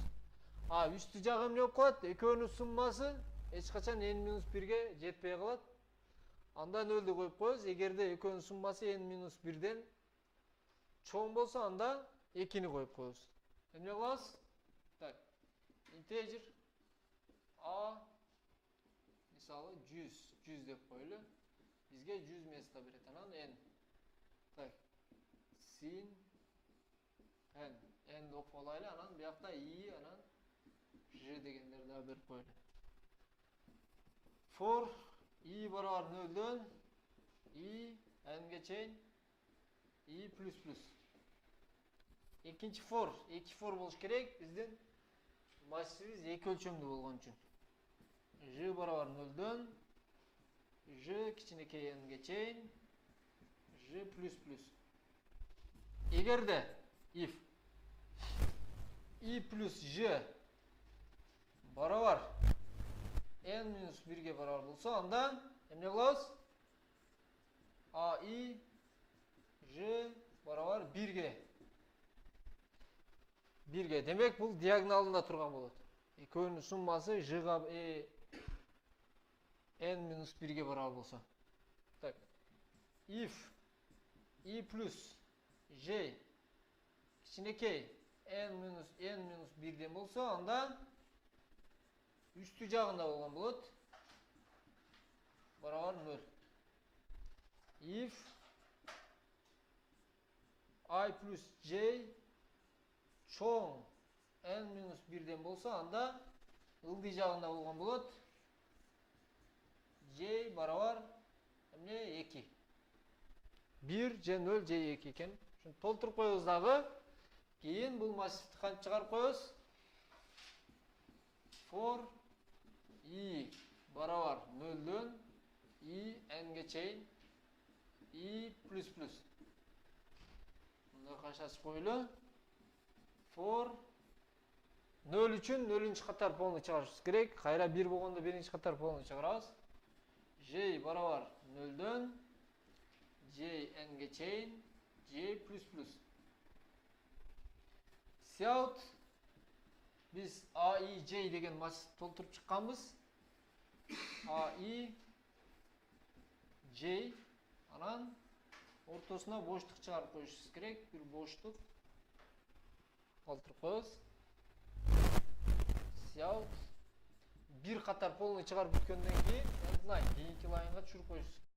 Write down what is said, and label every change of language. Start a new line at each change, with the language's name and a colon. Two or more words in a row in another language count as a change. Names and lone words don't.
Kyrgyz: А үстү жагы эмне болуп калат? Экөөнүн суммасы эч качан n-1-ге жетпей калат. Анда 0-ду коюп коебуз. Эгерде экөөнүн суммасы n-1ден чоң болсо, анда 2-ни коюп коебуз. Эмне кылабыз? Так.
English: Integer a
Kyrgyz: мисалы 100 деп коелу. Бизге 100 место берет. Анан n. Так. Sin n деп коелайлы. Анан биякта i, анан j дегендерди да берип коелу. For i барабар 0дөн i n-ге чейин i плюс плюс. Экинчи for, эки for болуш керек. Биздин массивибиз эки өлчөмдүү болгон үчүн. J барабар 0дөн j кичинекей n-ге чейин j плюс плюс. Эгерде if i плюс j барабар n-1ге барабар болсо, анда эмне кылабыз? A i j барабар 1ге. Демек, бул диагоналында турган болот. Экөөнүн суммасы j-га n-1ге барабар болсо. Так. If i плюс j кичинекей n-1ден болсо, анда үстү жагында болгон болот. Барабар 0. If I плюс j чоң n-1ден болсо, анда ылдый жагында болгон болот. J барабар эмне 2. 1 же 0 же 2 экен. Ушуну толтуруп коебуз дагы. Кийин бул массивди кантип чыгарып коебуз? For i барабар 0дөн i n-ге чейин i плюс плюс. Мындай кайшасып коелу. For 0 үчүн 0-нчы катар полный чыгарышыбыз керек. Кайра 1 болгондо 1-нчы катар полный чыгарабыз. J барабар 0дөн j n-ге чейин j плюс плюс. Сяут биз a i j деген массив толтуруп чыкканбыз. A i j, анан ортосуна боштук чыгарып коюшубуз керек. Бир боштук толтуруп коебуз. Сяут бир катар полный чыгарып бүткөндөн кийин endline кийинки лайнга түшүрүп коюшубуз.